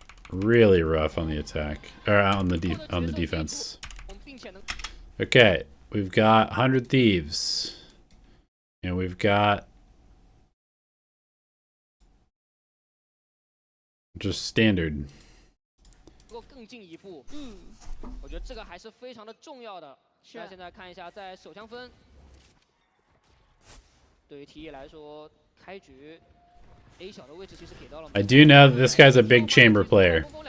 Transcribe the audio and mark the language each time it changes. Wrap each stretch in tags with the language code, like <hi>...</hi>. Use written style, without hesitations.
<en>Really rough on the attack, or on the defense. Okay, we've got 100 Thieves, and we've got just standard.</en> <zh>更进一步，我觉得这个还是非常的重要的。那现在看一下，在手枪分，对于 T 来说，开局 A 小的位置其实给到了。</zh> <en>I do know that this guy's a big chamber player.</en>